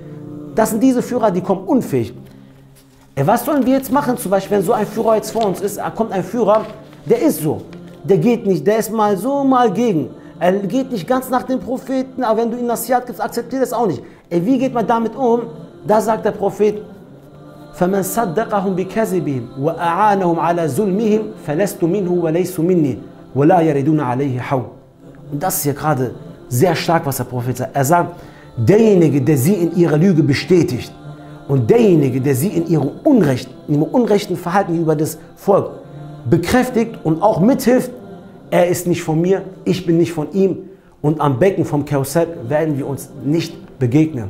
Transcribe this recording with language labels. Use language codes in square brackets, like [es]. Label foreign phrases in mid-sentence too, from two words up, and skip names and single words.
[de] Das sind diese Führer, die kommen unfähig. Was sollen wir jetzt machen, zum Beispiel, wenn so ein Führer jetzt vor uns ist, kommt ein Führer, der ist so, der geht nicht, der ist mal so, mal gegen. Er geht nicht ganz nach dem Propheten, aber wenn du ihm Nasihat gibst, akzeptiert das auch nicht. Wie geht man damit um? Da sagt der Prophet, [ar] فَمَنْ صَدَّقَهُمْ بِكَذِبِهِمْ وَأَعَانَهُمْ عَلَى ظُلْمِهِمْ فَلَسْتُ مِنْهُ وَلَيْسُ مِنِّي وَلَا يَرِدُونَ عَلَيْهِ حَوْ. [de] Und das ist hier gerade sehr stark, was der Prophet sagt. Er sagt, derjenige, der sie in ihrer Lüge bestätigt und derjenige, der sie in ihrem unrechten Verhalten über das Volk bekräftigt und auch mithilft, er ist nicht von mir, ich bin nicht von ihm und am Becken vom Karussell werden wir uns nicht begegnen.